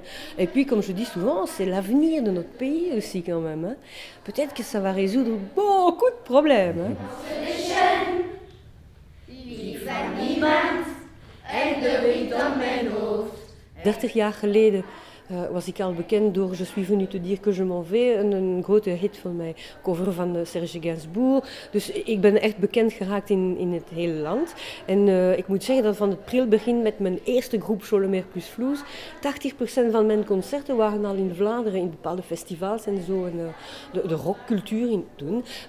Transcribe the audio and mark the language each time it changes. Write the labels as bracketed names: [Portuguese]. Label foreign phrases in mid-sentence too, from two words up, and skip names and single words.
[French] Et puis, comme je dis souvent, c'est l'avenir de notre pays aussi quand même. Hein. Peut-être que ça va résoudre beaucoup de problèmes. [Dutch] Hein. 30 jaar geleden was ik al bekend door Je suis venu te dire que je m'en vais, een grote hit van mij, cover van Serge Gainsbourg. Dus ik ben echt bekend geraakt in het hele land. En ik moet zeggen dat van het pril begin met mijn eerste groep Jo Lemaire plus Vloes, 80% van mijn concerten waren al in Vlaanderen, in bepaalde festivals en zo, en de rockcultuur in toen.